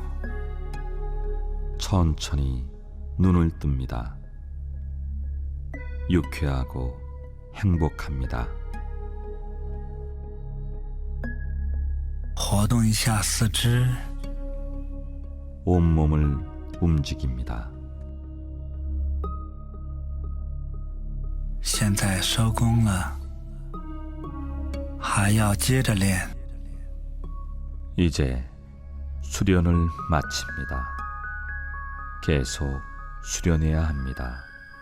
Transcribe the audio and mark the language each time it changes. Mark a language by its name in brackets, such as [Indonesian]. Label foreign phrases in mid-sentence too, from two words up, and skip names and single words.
[Korean] 천천히 눈을 뜹니다. 유쾌하고 행복합니다. [Chinese] 活动一下四肢， [Korean] 온몸을 움직입니다. [Chinese] 现在收工了，还要接着练。 [Korean] 이제 수련을 마칩니다. 계속 수련해야 합니다.